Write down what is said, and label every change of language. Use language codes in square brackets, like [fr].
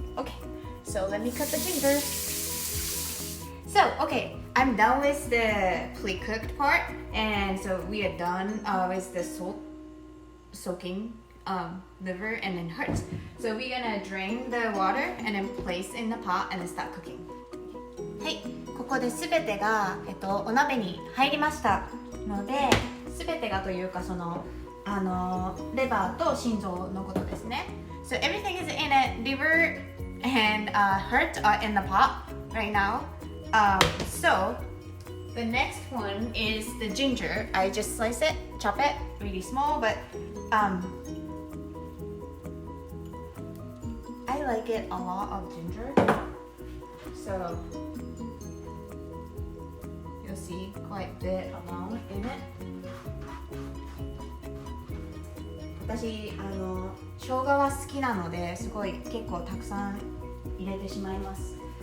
[en] Okay, so let me cut the ginger. So, okay, I'm done with the pre-cooked part, and so we are done with the salt soaking liver and then hearts. So we're gonna drain the water and then place in the pot and then start cooking. [ja] はい、ここで全てが、お鍋に入りましたので、全てがというかそのレバーと心臓のことですね。 [en] So everything is in it. Liver and heart are in the pot right now. So the next one is the ginger. I just slice it, chop it really small, but I like it a lot of ginger. So you'll see quite a bit amount in it. [ja] 私生姜は好きなのですごい結構たくさん入れてしまいます。